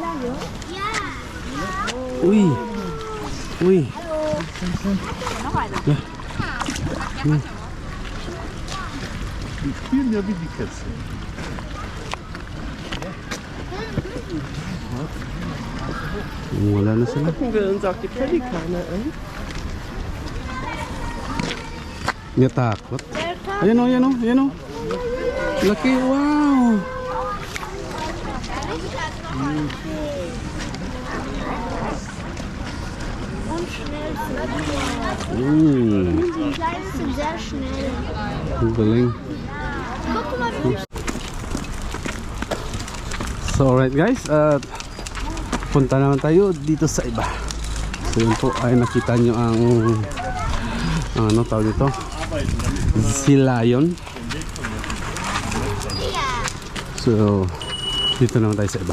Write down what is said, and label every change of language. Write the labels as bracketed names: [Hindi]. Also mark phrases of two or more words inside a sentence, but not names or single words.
[Filipino] Uy! Uy! Wala na sila. [German] Gucken wir uns auch die Pelikane an. [Filipino] Natakot. Ayan o, ayan o, ayan o. Laki, wow! [German] Und schnell sind die. Die Kleinen sind sehr schnell. [Filipino] Ang galing. [German] Guck mal, wie [English] So alright guys, [Filipino] at punta naman tayo dito sa iba. So yun po ay nakita nyo ang ano tawag dito? Si lion. So dito naman tayo sa iba.